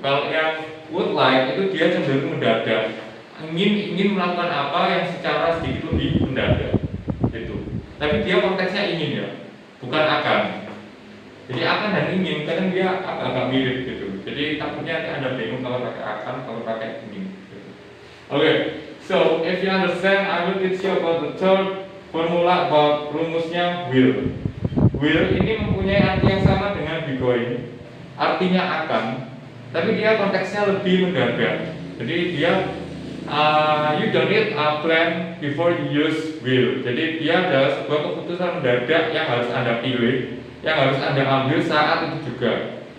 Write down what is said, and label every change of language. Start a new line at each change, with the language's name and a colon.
Indonesian: Kalau yang would like itu dia cenderung mendadak, ingin melakukan apa yang secara sedikit lebih mendadak gitu. Tapi dia konteksnya ingin ya, bukan akan. Jadi akan dan ingin kadang dia agak mirip gitu. Jadi takutnya nanti Anda bingung kalau pakai akan, kalau pakai ingin gitu.
English: Okay, so if you understand, I will teach you about the third formula about rumusnya will.
Indonesian: Will ini mempunyai arti yang sama dengan be going, artinya akan, tapi dia konteksnya lebih mendadak. Jadi dia
English: you don't need a plan before you use will.
Indonesian: Jadi dia adalah sebuah keputusan mendadak yang harus Anda pilih, yang harus Anda ambil saat itu juga.